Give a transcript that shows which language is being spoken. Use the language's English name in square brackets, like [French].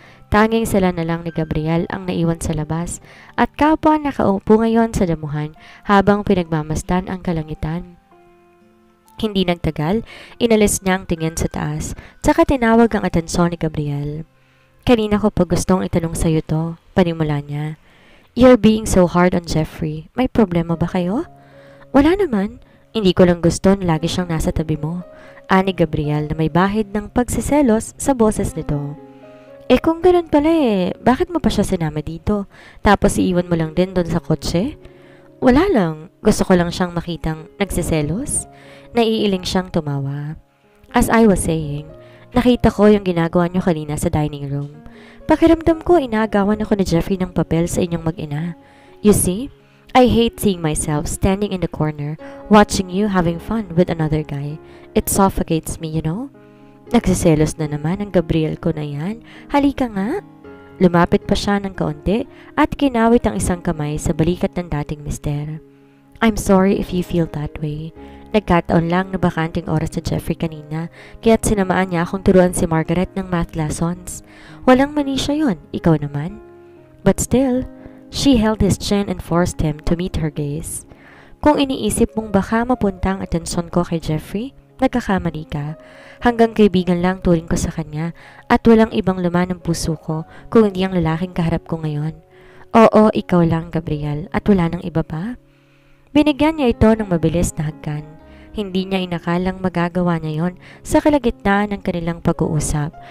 [Filipino] Tanging sila na lang ni Gabriel ang naiwan sa labas at kapwa nakaupo ngayon sa damuhan habang pinagmamasdan ang kalangitan. Hindi nagtagal, inalis niya ang tingin sa taas, tsaka tinawag ang atensyon ni Gabriel. "Kanina ko pa gustong itanong sa'yo to," panimula niya. [English] "You're being so hard on Jeffrey. [Filipino] May problema ba kayo?" "Wala naman. Hindi ko lang gusto na lagi siyang nasa tabi mo," ani Gabriel na may bahid ng pagsiselos sa boses nito. Kung ganun pala bakit mo pa siya sinama dito? Tapos iiwan mo lang din doon sa kotse?" "Wala lang. Gusto ko lang siyang makitang nagsiselos." Naiiling siyang tumawa. [English] "As I was saying, [Filipino] nakita ko yung ginagawa niyo kanina sa dining room. Pakiramdam ko inagawan ako ni Jeffrey ng papel sa inyong mag-ina. [English] You see, I hate seeing myself standing in the corner, watching you having fun with another guy. It suffocates me, you know?" [Filipino] "Nagsiselos na naman ang Gabriel ko na yan. Halika nga." Lumapit pa siya ng kaunti at kinawit ang isang kamay sa balikat ng dating mister. [English] "I'm sorry if you feel that way. [Filipino] Nagkataon lang na bakanting oras sa Jeffrey kanina, kaya't sinamaan niya akong turuan si Margaret ng math lessons. Walang mani siya yun, ikaw naman." [English] But still, she held his chin and forced him to meet her gaze. [Filipino] "Kung iniisip mong baka mapunta ang atensyon ko kay Jeffrey, nagkakamali ka. Hanggang kaibigan lang turing ko sa kanya at walang ibang laman ng puso ko kung hindi ang lalaking kaharap ko ngayon. Oo, ikaw lang, Gabriel, at wala nang iba pa." Binigyan niya ito ng mabilis na hagkan. Hindi niya inakalang magagawa niya yon sa kalagitnaan ng kanilang pag-uusap.